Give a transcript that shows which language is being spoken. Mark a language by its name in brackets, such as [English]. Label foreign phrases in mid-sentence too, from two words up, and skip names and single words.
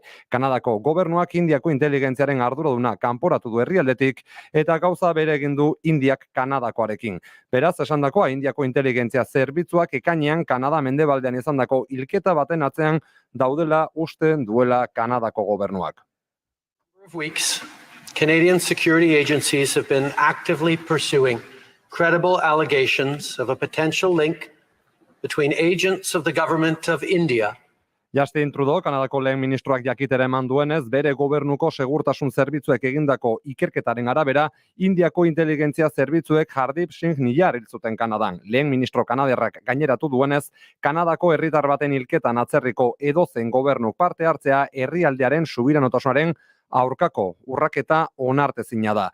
[Basque] Kanadako gobernuak Indiako inteligentziaren arduraduna kanporatu du herrialdetik eta gauza bere egin du Indiak Kanadakoarekin. Beraz, esandakoa Indiako inteligentzia zerbitzuak ekainean Kanada mendebaldean izandako hilketa baten atzean daudela uste duela Kanadako gobernuak. [English] Weeks, Canadian security agencies have been actively pursuing credible allegations of a potential link between agents of the government of India. [Basque] Justin Trudeau, Kanadako lehen ministroak jakitera eman duenez, bere gobernuko segurtasun zerbitzuek egindako ikerketaren arabera, Indiako inteligentzia zerbitzuek Hardeep Singh Niyar hil zuten Kanadan. Lehen ministro kanaderrak gaineratu duenez, Kanadako herritar baten hilketan atzerriko edozein gobernu parte hartzea herrialdearen subiranotasunaren aurkako urraketa onartezina da.